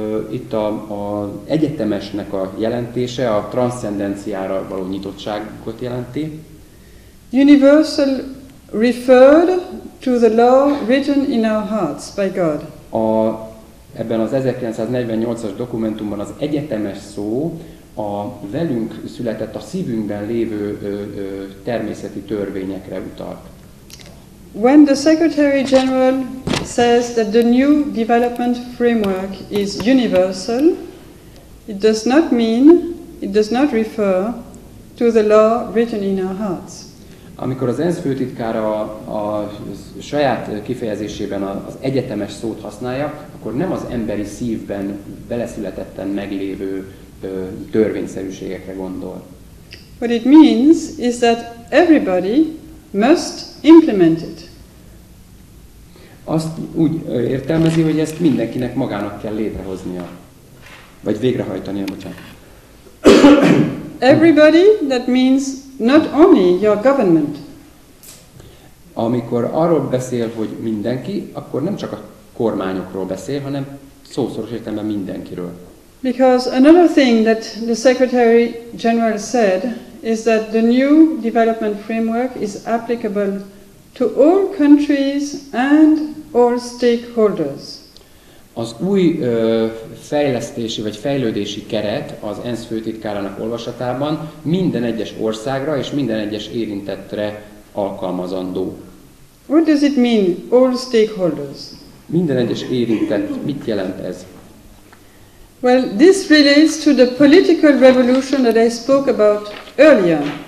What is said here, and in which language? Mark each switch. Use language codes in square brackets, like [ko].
[hu] Itt az egyetemesnek a jelentése a transzcendenciára való nyitottságot jelenti. [en] Universal referred to the law written in our hearts by God. [hu] Ebben az 1948-as dokumentumban az egyetemes szó a velünk született, a szívünkben lévő természeti törvényekre utalt. [en] When the Secretary General says that the new development framework is universal, it does not refer to the law written in our hearts. [hu] Amikor az ENSZ főtitkára a saját kifejezésében az egyetemes szót használja, akkor nem az emberi szívben beleszületetten meglévő törvényszerűségekre gondol. [en] What it means is that everybody must implement it. [hu] Azt úgy értelmezi, hogy ezt mindenkinek magának kell létrehoznia, vagy végrehajtania, bocsánat. [en] Everybody, that means not only your government. [hu] Amikor arról beszél, hogy mindenki, akkor nem csak a kormányokról beszél, hanem szószoros értelemben mindenkiről. [en] Because another thing that the Secretary General said is that the new development framework is applicable to all countries and all stakeholders. [hu] Az új fejlesztési vagy fejlődési keret az ENSZ főtitkárának olvasatában minden egyes országra és minden egyes érintettre alkalmazandó. [en] What does it mean, all stakeholders? [hu] Minden egyes érintett, mit jelent ez? [en] Well, this relates to the political revolution that I spoke about earlier.